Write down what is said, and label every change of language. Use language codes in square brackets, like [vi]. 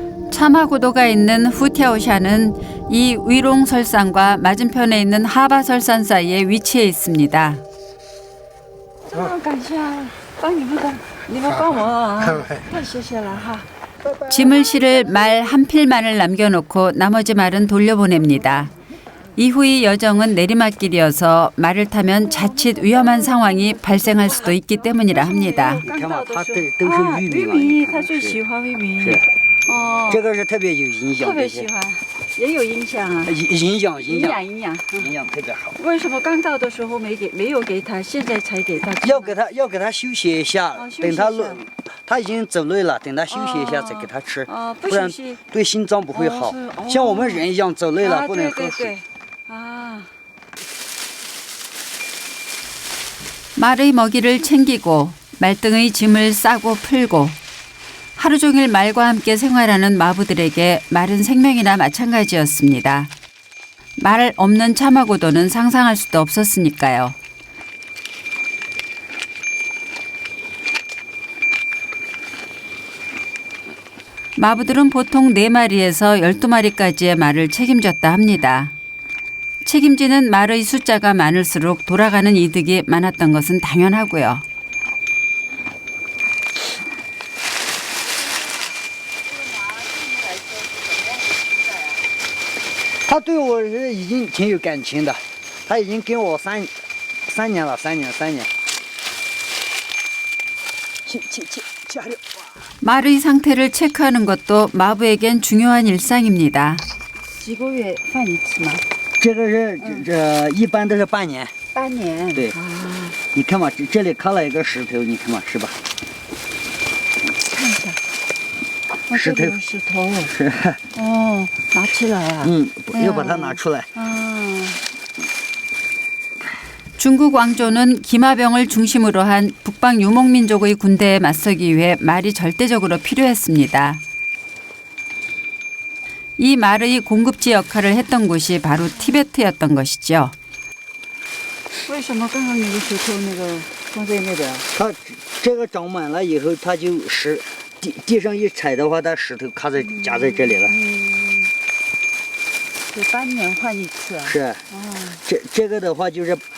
[ko] 차마고도가 있는 후티아오샤는 이 위롱설산과 맞은편에 있는 하바설산 사이에 위치해 있습니다. [zh] 感谢帮你们的，你们帮我，太谢谢了哈。 [ko] 짐을 실을 말 한 필만을 남겨놓고 나머지 말은 돌려보냅니다. 이후의 여정은 내리막길이어서 말을 타면 자칫 위험한 상황이 발생할 수도 있기 때문이라 합니다. [zh] 玉米，他最喜欢玉米。哦，这个是特别有影响，特别喜欢，也有影响啊。影响特别好。为什么刚到的时候没有给他，现在才给他？要给他休息一下，等他已经走累了，等他休息一下再给他吃，不然对心脏不会好。像我们人一样走累了不能喝水。 [ko] 말의 먹이를 챙기고 말등의 짐을 싸고 풀고 하루 종일 말과 함께 생활하는 마부들에게 말은 생명이나 마찬가지였습니다. 말 없는 차마고도는 상상할 수도 없었으니까요. 마부들은 보통 4마리에서 12마리까지의 말을 책임졌다 합니다. 책임지는 말의 숫자가 많을수록 돌아가는 이득이 많았던 것은 당연하고요. [zh] 他对我是已经挺有感情的，他已经跟我3年了，3年。 [ko] 말의 상태를 체크하는 것도 마부에겐 중요한 일상입니다. [zh] 几个月换一次吗？这个是一般都是半年。半年。对。你看嘛，这里卡了一个石头，你看嘛，是吧？看一下。石头。石头。是。哦，拿起来啊。要把它拿出来。 [ko] 중국 왕조는 기마병을 중심으로 한 북방 유목민족의 군대에 맞서기 위해 말이 절대적으로 필요했습니다. 이 말의 공급지 역할을 했던 곳이 바로 티베트였던 것이죠. [zh] 为什么刚刚你的石头那个放在那边？它这个长满了以后，它就地上一踩的话，它石头夹在这里了。就半年换一次啊？是。这个的话就是。